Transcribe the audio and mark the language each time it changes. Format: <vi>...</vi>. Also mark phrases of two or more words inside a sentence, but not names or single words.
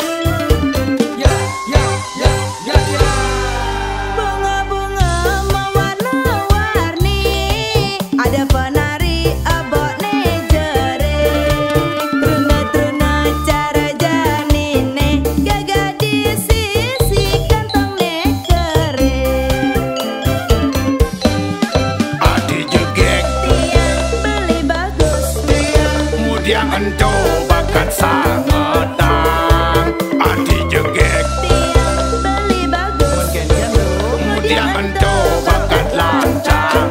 <id>Ya, ya, ya, ya, ya. Bunga-bunga mewarna-warni, ada penari</id> <ban>abone jering. Truna-truna cara janine,</ban> <id>gagah di sisi kantongnya kering.</id> <ban>Adi jegek Tiang beli bagus, kemudian ento bakat sangatang. Adi jegek tiang beli bagus, kemudian ento bakat lancang.</ban>